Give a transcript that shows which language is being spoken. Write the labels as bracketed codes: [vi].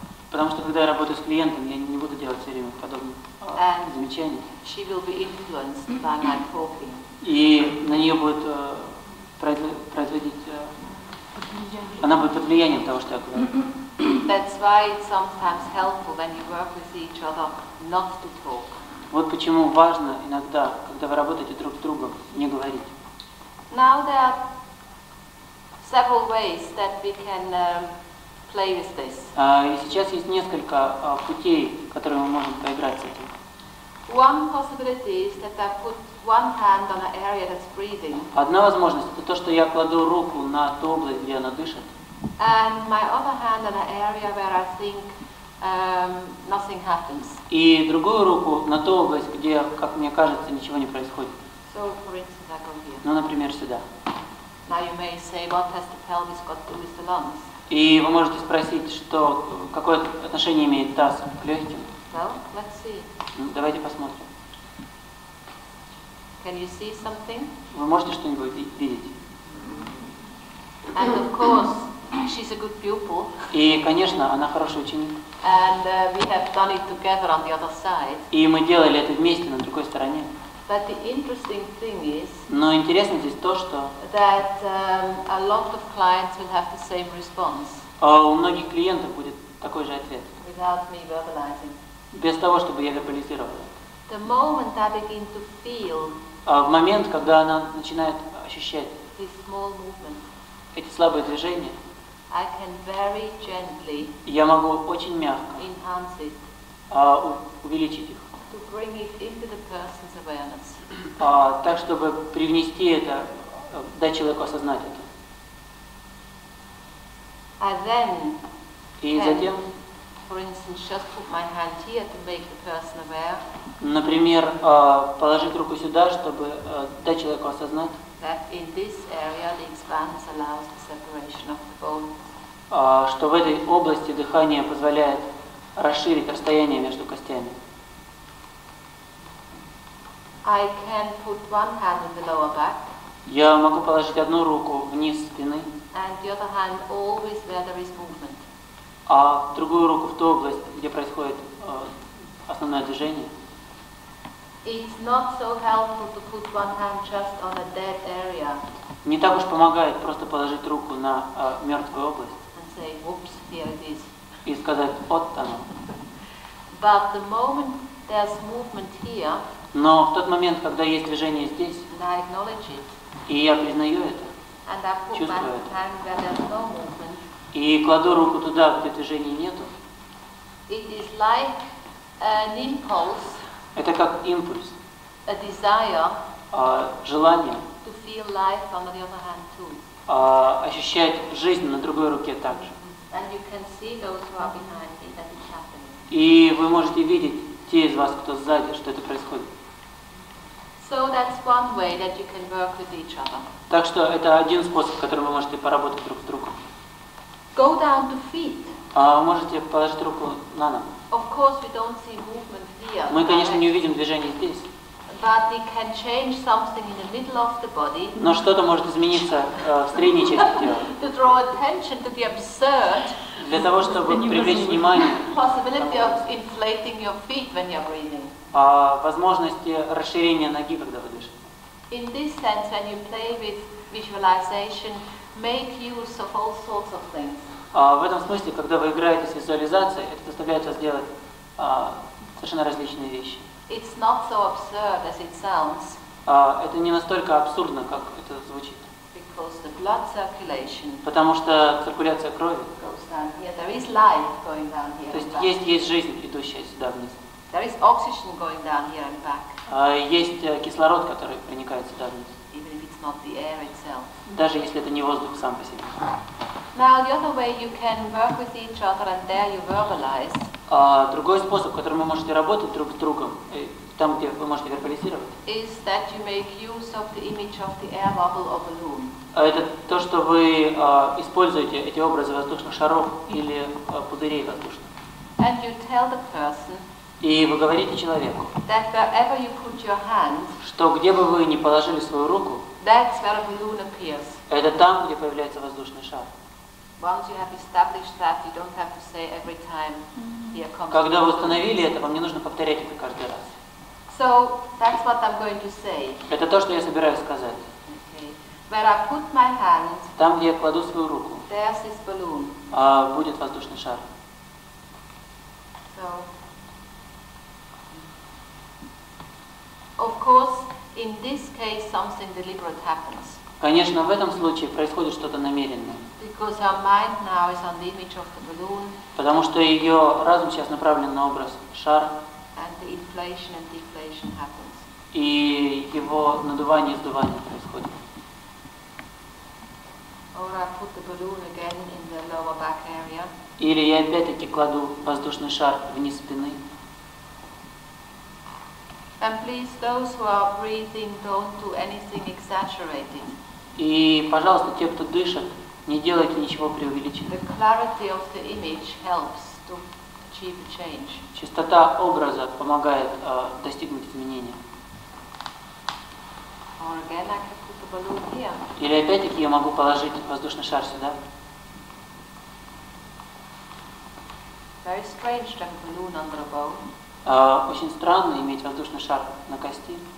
[ru] Потому что когда я работаю с клиентом, я не буду делать все время подобных замечаний. [en] She will be influenced by my talking. [ru] И на нее будет производить, она будет под влиянием того, что я говорю. [en] That's why it's sometimes helpful when you work with each other not to talk. [ru] Вот почему важно иногда, когда вы работаете друг с другом, не говорить. [en] Now there are several ways that we can play with this. [ru] И сейчас есть несколько путей, которые мы можем поиграть с этим. [en] One possibility is that I put one hand on an area that's breathing. [ru] Одна возможность это то, что я кладу руку на ту область, где она дышит. [en] And my other hand on an area where I think nothing happens. [ru] И другую руку на ту область, где, как мне кажется, ничего не происходит. [en] So, for instance, I go here. [ru] Ну, например, сюда. [en] Now you may say, what has the pelvis got to do with the lungs? [ru] И вы можете спросить, что какое отношение имеет таз к легким. [en] Well, let's see. [ru] Ну, давайте посмотрим. [en] Can you see something? [ru] Вы можете что-нибудь видеть? [en] And of course, She's a good pupil. [ru] И, конечно, она хороший ученик. [en] And we have done it together on the other side. [ru] И мы делали это вместе на другой стороне. [en] But the interesting thing is [ru] Но интересно здесь то, что [en] that a lot of clients will have the same response [ru] у многих клиентов будет такой же ответ. [en] without me verbalizing. [ru] Без того, чтобы я вербализировал. [en] The moment I begin to feel [ru] В момент, когда она начинает ощущать [en] this small movement, [ru] эти слабые движения, [en] I can very gently [ru] я могу очень мягко [en] enhance it [ru] увеличить их. [en] to bring it into the person's awareness. [ru] Так, чтобы привнести это, дать человеку осознать это. [en] I then [ru] И [en] can, [ru] затем, [en] for instance, just put my hand here to make the person aware [ru] например, положить руку сюда, чтобы дать человеку осознать, [en] that in this area the expanse allows the separation of the bones. [ru] Что в этой области дыхание позволяет расширить расстояние между костями. [en] I can put one hand in the lower back [ru] Я могу положить одну руку вниз спины, [en] and the other hand always where there is movement. [ru] а другую руку в ту область, где происходит основное движение. [en] It's not so helpful to put one hand just on a dead area [ru] Не так уж помогает просто положить руку на мертвую область [en] and say, whoops, here it is. [ru] и сказать «вот оно». [en] But the moment there's movement here, [ru] Но в тот момент, когда есть движение здесь, [en] and I acknowledge it, [ru] и я признаю это, [en] and I put my [ru] чувствую это, [en] hand where there's no movement, [ru] и кладу руку туда, где движения нету, [en] it is like an impulse, [ru] это как импульс, [en] a desire [ru] желание [en] to feel life on the other hand too. [ru] Ощущать жизнь на другой руке также. [en] And you can see those who are behind me that it's happening. [ru] И вы можете видеть, те из вас, кто сзади, что это происходит. [en] So that's one way that you can work with each other. [ru] Так что это один способ, которым вы можете поработать друг с другом. [en] Go down to feet. [ru] Вы можете положить руку на ногу. [en] Of course we don't see movement here. [ru] Мы, конечно, не увидим движение здесь, [en] But we can change something in the middle of the body [ru] но что-то может измениться в средней части тела. [en] to draw attention to the absurd [ru] Для того, чтобы привлечь внимание [en] possibility of inflating your feet when you're breathing. [ru] возможности расширения ноги, когда вы дышите. [en] In this sense, when you play with visualization, make use of all sorts of things. [ru] В этом смысле, когда вы играете с визуализацией, это заставляет вас делать совершенно различные вещи. [en] It's not so absurd as it sounds, [ru] Это не настолько абсурдно, как это звучит. [en] because the blood circulation [ru] Потому что циркуляция крови, [en] goes down here. There is life going down here [ru] то [en] and [ru] есть [en] back. [ru] есть жизнь, идущая сюда вниз. [en] There is oxygen going down here and back, [ru] Есть кислород, который проникает сюда вниз, [en] even if it's not the air itself. [ru] даже если это не воздух сам по себе. [en] Now, the other way you can work with each other, and there you verbalize, [ru] Другой способ, которым вы можете работать друг с другом, там, где вы можете вербализировать, [en] is that you make use of the image of the air bubble or balloon. [ru] это то, что вы используете эти образы воздушных шаров или пузырей воздушных. [en] And you tell the person [ru] И вы говорите человеку, [en] that wherever you put your hand, [ru] что где бы вы ни положили свою руку, [en] that's where a balloon appears. [ru] это там, где появляется воздушный шар. [en] Once you have established that, you don't have to say every time, here comes [ru] Когда вы [en] the balloon. [ru] установили это, вам не нужно повторять это каждый раз. [en] So, that's what I'm going to say. [ru] Это то, что я собираюсь сказать. [en] Okay. Where I put my hand, [ru] Там, где я кладу свою руку, [en] there's this balloon. [ru] будет воздушный шар. [en] So, of course, in this case, something deliberate happens. [ru] Конечно, в этом случае происходит что-то намеренное, [en] Because her mind now is on the image of the balloon, [ru] потому что ее разум сейчас направлен на образ шара, [en] and the inflation and deflation happens. [ru] и его надувание и сдувание происходит. [en] Or I put the balloon again in the lower back area. [ru] Или я опять-таки кладу воздушный шар вниз спины. [en] And please, those who are breathing, don't do anything exaggerated. [ru] И, пожалуйста, те, кто дышит, не делайте ничего преувеличенного. [en] The clarity of the image helps to achieve a change. [ru] Чистота образа помогает достигнуть изменения. [en] Or again, I can put the balloon here. [ru] Или опять-таки я могу положить воздушный шар сюда. [en] Very strange to have a balloon under a bone. [ru] Очень странно иметь воздушный шар на кости.